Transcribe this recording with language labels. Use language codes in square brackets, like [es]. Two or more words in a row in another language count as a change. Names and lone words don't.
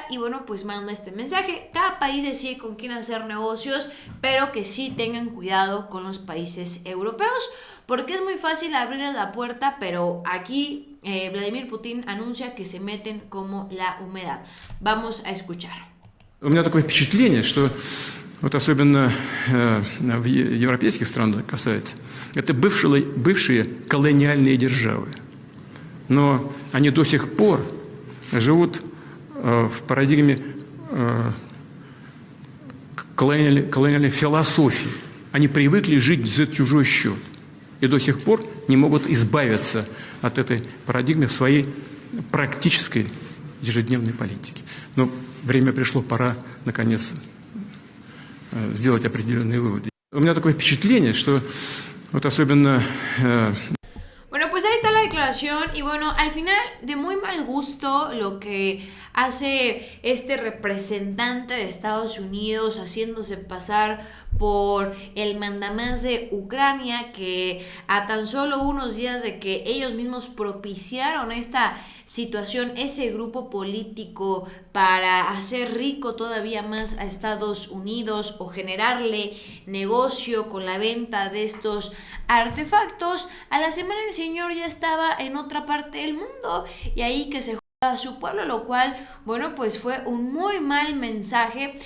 [es] Y bueno, pues manda este mensaje: cada país decide con quién hacer negocios, pero que sí tengan cuidado con los países europeos, porque es muy fácil abrirles la puerta, pero aquí Vladimir Putin anuncia que se meten como la humedad. Vamos a escuchar. [ru] У меня такое впечатление, что вот особенно в европейских странах касается, это бывшие колониальные державы. Но они до сих пор живут в парадигме колониальной философии. Они привыкли жить за чужой счет и до сих пор не могут избавиться от этой парадигмы в своей практической ежедневной политике. Но время пришло, пора, наконец, сделать определенные выводы. У меня такое впечатление, что вот особенно... [es] Bueno, pues ahí está la declaración y bueno, al final de muy mal gusto lo que hace este representante de Estados Unidos haciéndose pasar por el mandamás de Ucrania, que a tan solo unos días de que ellos mismos propiciaron esta situación, ese grupo político para hacer rico todavía más a Estados Unidos o generarle negocio con la venta de estos artefactos, a la semana el señor ya estaba en otra parte del mundo y ahí que se a su pueblo, lo cual, bueno, pues fue un muy mal mensaje.